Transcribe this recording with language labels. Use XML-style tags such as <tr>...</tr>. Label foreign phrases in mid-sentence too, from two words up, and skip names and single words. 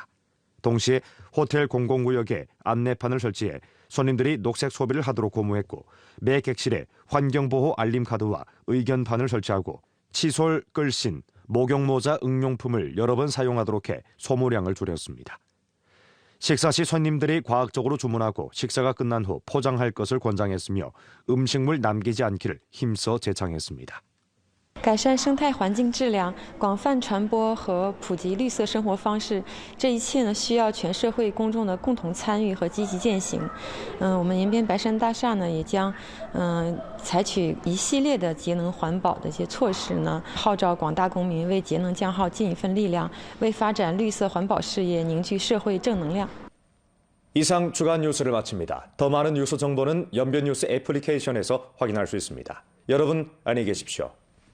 <ko>동시에 호텔 공공구역에 안내판을 설치해 손님들이 녹색 소비를 하도록 고무했고 매 객실에 환경보호 알림카드와 의견판을 설치하고 칫솔, 끌신, 목욕모자 응용품을 여러 번 사용하도록 해 소모량을 줄였습니다. 식사 시 손님들이 과학적으로 주문하고 식사가 끝난 후 포장할 것을 권장했으며 음식물 남기지 않기를 힘써 제창했습니다.</ko> <zh>改善生态环境质量，广泛传播和普及绿色生活方式，这一切呢需要全社会公众的共同参与和积极践行。我们延边白山大厦呢也将采取一系列的节能环保的一些措施呢，号召广大公民为节能降耗尽一份力量，为发展绿色环保事业凝聚社会正能量。</zh> <ko>이상 주간 뉴스를 마칩니다. 더 많은 뉴스 정보는 연변 뉴스 애플리케이션에서 확인할 수 있습니다. 여러분 안녕히 계십시오.</ko>